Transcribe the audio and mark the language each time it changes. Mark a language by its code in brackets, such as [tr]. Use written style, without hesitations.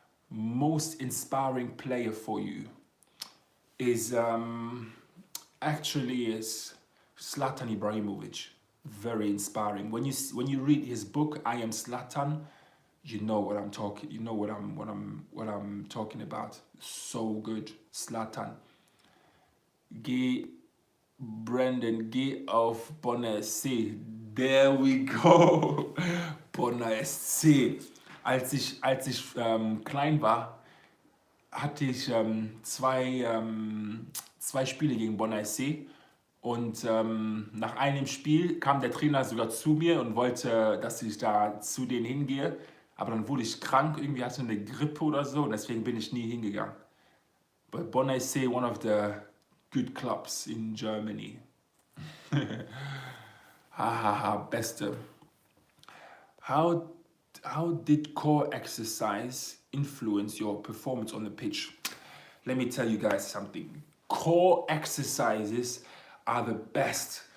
[en] Most inspiring player for you is actually is Zlatan Ibrahimovic. Very inspiring. When you read his book, I Am Zlatan, you know what I'm talking. You know what I'm talking about. So good, Zlatan. [de] Geh, Brandon, geh auf Bonner SC. [en] There we go. Bonner SC. [de] Als ich klein war, hatte ich zwei Spiele gegen Bonner SC. Und nach einem Spiel kam der Trainer sogar zu mir und wollte, dass ich da zu denen hingehe. Aber dann wurde ich krank, irgendwie hatte ich eine Grippe oder so und deswegen bin ich nie hingegangen. [en] But Bonner SC, one of the good clubs in Germany. Hahaha, beste. How did core exercise influence your performance on the pitch? Let me tell you guys something. Core exercises are the best.